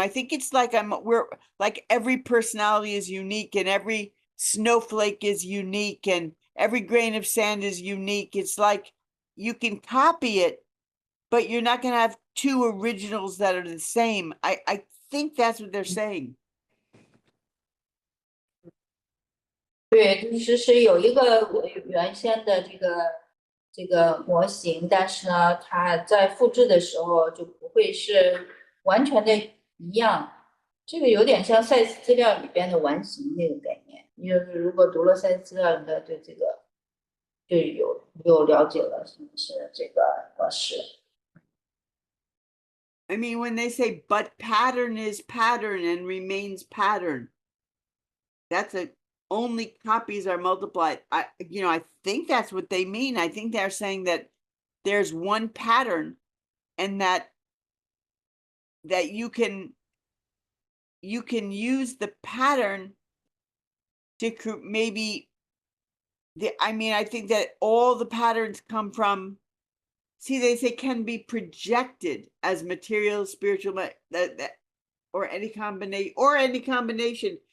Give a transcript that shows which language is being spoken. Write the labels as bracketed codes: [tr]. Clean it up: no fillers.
[en] I think it's like we're like every personality is unique, and every snowflake is unique, and every grain of sand is unique. It's like you can copy it, but you're not going to have two originals that are the same. I think that's what they're saying. [zh] 对，是有一个原先的这个模型，但是呢，它在复制的时候就不会是完全的一样。这个有点像赛斯资料里边的完形这个概念。就是如果读了赛斯资料，应该对这个就有了解了什么是这个模式。 [en] I mean, when they say, but pattern is pattern and remains pattern, that's only copies are multiplied. I think that's what they mean. I think they're saying that there's one pattern and that you can use the pattern to maybe I think that all the patterns come from, see, they say can be projected as material, spiritual, or any combination.